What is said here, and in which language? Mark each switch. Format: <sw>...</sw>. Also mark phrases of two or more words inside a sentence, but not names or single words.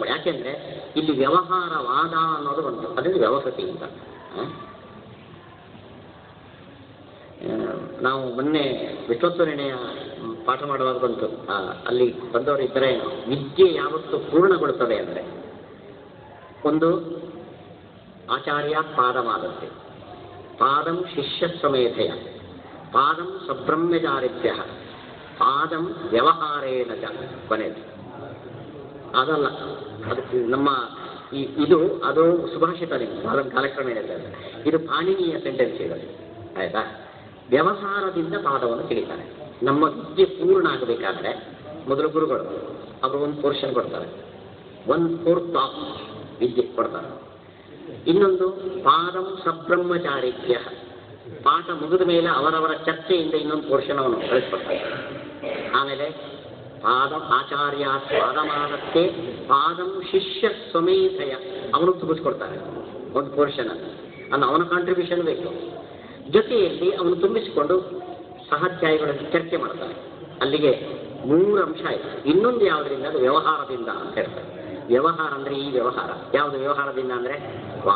<kn>ಯಾಕೆಂದ್ರೆ ಇಲ್ಲಿ ವ್ಯವಹಾರ ವಾದ ಅನ್ನೋದು ಬಂತು, ಅದರಿಂದ ವ್ಯವಹೃತಿ ಅಂತ. ನಾವು ಮೊನ್ನೆ ವಿಶ್ವೋತ್ತರಣೆಯ ಪಾಠ ಮಾಡುವಾಗ ಬಂತು, ಅಲ್ಲಿ ಬಂದವರು ಇದ್ದರೆ ವಿದ್ಯೆ ಯಾವತ್ತು ಪೂರ್ಣಗೊಳ್ಳುತ್ತದೆ ಅಂದರೆ ಒಂದು</kn> <sa>ಆಚಾರ್ಯ ಪಾದಮಾದತ್ತೆ, ಪಾದಂ ಶಿಷ್ಯ ಸಮೇಧಯ, ಪಾದಂ ಸಬ್ರಹ್ಮಚಾರಿಭ್ಯ, ಪಾದಂ ವ್ಯವಹಾರೇಣ ಚ.</sa> <kn>ಕೊನೆಯದು ಅದಲ್ಲ, ಅದು ನಮ್ಮ ಇದು ಅದು ಸುಭಾಷಿತ.</kn> <sa>ಪಾದಂ ಕಾಲಕ್ರಮೇಣ</sa> <kn>ಇದು ಪಾಣಿನಿಯ ಸೆಂಟೆನ್ಸ್ ಇದೆ, ಆಯ್ತಾ? ವ್ಯವಹಾರದಿಂದ ಪಾದವನ್ನು ತಿಳಿತಾರೆ. ನಮ್ಮ ವಿದ್ಯೆ ಪೂರ್ಣ ಆಗಬೇಕಾದ್ರೆ ಮೊದಲು ಗುರುಗಳು ಅವರು ಒಂದು ಪೋರ್ಷನ್ ಕೊಡ್ತಾರೆ, 1/4 ಆಫ್ ವಿದ್ಯೆ ಕೊಡ್ತಾರೆ. ಇನ್ನೊಂದು</kn> <sa>ಪಾದಂ ಸಬ್ರಹ್ಮಚಾರಿಭ್ಯ,</sa> <kn>ಪಾಠ ಮುಗಿದ ಮೇಲೆ ಅವರವರ ಚರ್ಚೆಯಿಂದ ಇನ್ನೊಂದು ಪೋರ್ಷನ್ ಅವನು ಕಳಿಸ್ಕೊಡ್ತಾರೆ.</kn> <sa>ಆಮೇಲೆ ಪಾದಂ ಆಚಾರ್ಯ ಪಾದಮಾನಕ್ಕೆ ಪಾದಂ ಶಿಷ್ಯ ಸ್ವಮೇಧಯ,</sa> <kn>ಅವನು ತುಂಬಿಸ್ಕೊಡ್ತಾನೆ ಒಂದು ಪೋರ್ಷನ್ ಅನ್ನು. ಅವನ ಕಾಂಟ್ರಿಬ್ಯೂಷನ್ ಬೇಕು. ಜೊತೆಯಲ್ಲಿ ಅವನು ತುಂಬಿಸಿಕೊಂಡು ಸಹಾಧ್ಯಾಯಿಗಳಲ್ಲಿ ಚರ್ಚೆ ಮಾಡ್ತಾನೆ. ಅಲ್ಲಿಗೆ 3 ಅಂಶ ಆಯಿತು. ಇನ್ನೊಂದು ಯಾವುದರಿಂದ? ಅದು ವ್ಯವಹಾರದಿಂದ ಅಂತ ಹೇಳ್ತಾರೆ. ವ್ಯವಹಾರ ಅಂದ್ರೆ ಈ ವ್ಯವಹಾರ. ಯಾವುದು ವ್ಯವಹಾರದಿಂದ ಅಂದ್ರೆ ವಾದ.</kn>